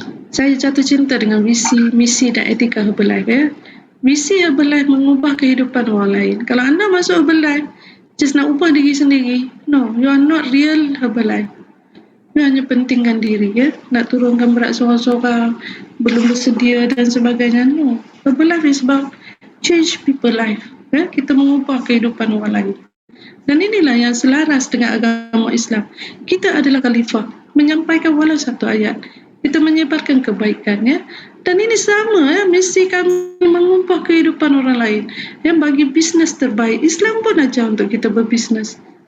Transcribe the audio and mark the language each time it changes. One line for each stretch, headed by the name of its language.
Malay: Saya jatuh cinta dengan misi dan etika Herbalife. Misi Herbalife mengubah kehidupan orang lain. Kalau anda masuk Herbalife just nak ubah diri sendiri,
English: no, you are not real Herbalife.
Malay: You hanya pentingkan diri, nak turunkan berat seorang-seorang, belum bersedia dan sebagainya.
English: No, Herbalife is about change people life.
Malay: Kita mengubah kehidupan orang lain. Dan inilah yang selaras dengan agama Islam. Kita adalah khalifah, menyampaikan walau satu ayat. Kita menyebarkan kebaikan, Dan ini sama, misi kami mengubah kehidupan orang lain. Bagi bisnes terbaik. Islam pun ajar untuk kita berbisnes.